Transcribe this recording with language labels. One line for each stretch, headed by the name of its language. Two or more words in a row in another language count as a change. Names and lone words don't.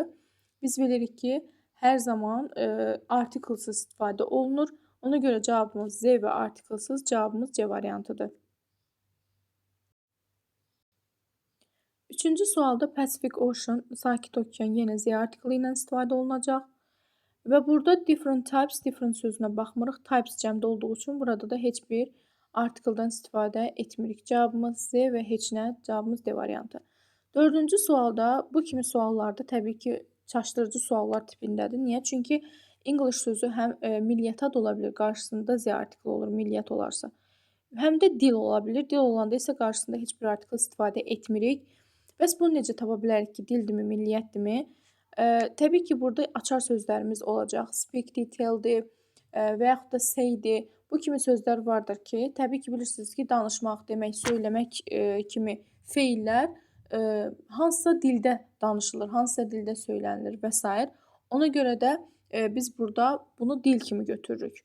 Azerbaijani: Biz bilirik ki, hər zaman artiklsız istifadə olunur. Ona görə cavabımız Z və artiklsız, cavabımız C variantıdır. Üçüncü sualda Pacific Ocean, Sakit Okean yenə Z artiklı ilə istifadə olunacaq. Və burada
English: different types,
Azerbaijani: different sözünə baxmırıq. Types cəmdə olduğu üçün burada da heç bir artikeldən istifadə etmirik. Cavabımız Z və heç nə, cavabımız D variantı. Dördüncü sualda, bu kimi suallarda təbii ki, çaşdırıcı suallar tipindədir. Niyə? Çünki English sözü həm milliyyət ad ola bilir, qarşısında Z artiklı olur, milliyyət olarsa. Həm də dil ola bilir. Dil olanda isə qarşısında heç bir artikl istifadə etmirik. Bəs bunu necə tapa bilərik ki, dildimi, milliyyətdimi? Təbii ki, burada açar sözlərimiz olacaq. Speak-di, tell-di və yaxud da say-di. Bu kimi sözlər vardır ki, təbii ki, bilirsiniz ki, danışmaq, demək, söyləmək kimi feillər hansısa dildə danışılır, hansısa dildə söylənilir və s. Ona görə də biz burada bunu dil kimi götürürük.